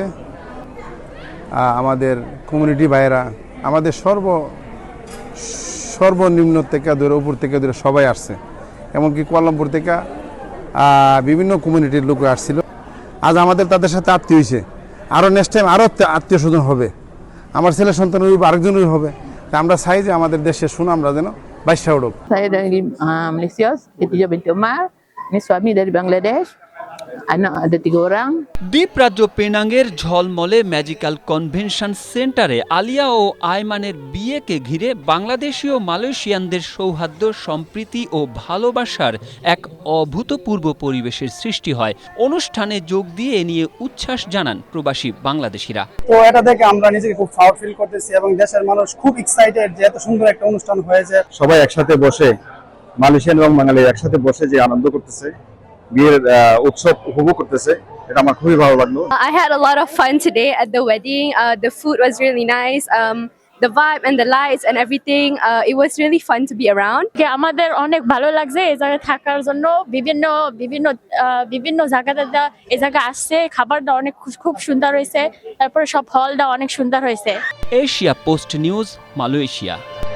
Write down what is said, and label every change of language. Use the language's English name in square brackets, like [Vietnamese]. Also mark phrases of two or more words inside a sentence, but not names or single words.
[Bangla] আমাদের কমিউনিটি ভাইয়েরা, আমাদের সর্বনিম্ন থেকে ধরে উপর থেকে ধরে সবাই আসছে, এমনকি কুয়ালালামপুর থেকে বিভিন্ন কমিউনিটির লোক আসছিল। আজ আমাদের তাদের সাথে আত্মীয় হয়েছে, আরও [English] next time [Bangla] আরও আত্মীয় স্বজন হবে, আমার ছেলে সন্তানের আরেকজনের হবে। তা আমরা চাই যে আমাদের দেশের সুনামরা যেন বাইশা উঠুক। [Malay] Saya dari Malaysia, Khadijah binti Umar. Ini suami dari Bangladesh. Anak ada 3 orang. [Bangla] দ্বীপরাজ্য পেনাঙ্গের ঝলমলে ম্যাজিক্যাল কনভেনশন সেন্টারে আলিয়া ও আয়মানের বিয়েকে ঘিরে বাংলাদেশীয় মালয়েশিয়ানদের সৌহার্দ্য, সম্প্রীতি ও ভালোবাসার এক অভূতপূর্ব পরিবেশের সৃষ্টি হয়। অনুষ্ঠানে যোগ দিয়ে এ নিয়ে উচ্ছ্বাস জানান প্রবাসী বাংলাদেশিরা। তো এটা দেখে আমরা নিজেকে খুব [English] proud feel [Bangla] করতেছি এবং দেশের মানুষ খুব এক্সাইটেড যে এত সুন্দর একটা অনুষ্ঠান হয়েছে। সবাই একসাথে বসে, মালয়েশিয়ান এবং বাঙালি একসাথে বসে যে আনন্দ করতেছে, বিয়ের উৎসব উপভোগ করতেছে, এটা আমার খুবই ভালো লাগলো। [English] I had a lot of fun today at the wedding. The food was really nice. The vibe and the lights and everything. It was really fun to be around. [Bangla] আমাদের অনেক ভালো লাগছে এই জায়গায় থাকার জন্য। বিভিন্ন জায়গাতে এই জায়গা আসছে, খাবারটা অনেক খুব সুন্দর হয়েছে, তারপরে সব হলটা অনেক সুন্দর হয়েছে। এশিয়া পোস্ট নিউজ, মালয়েশিয়া।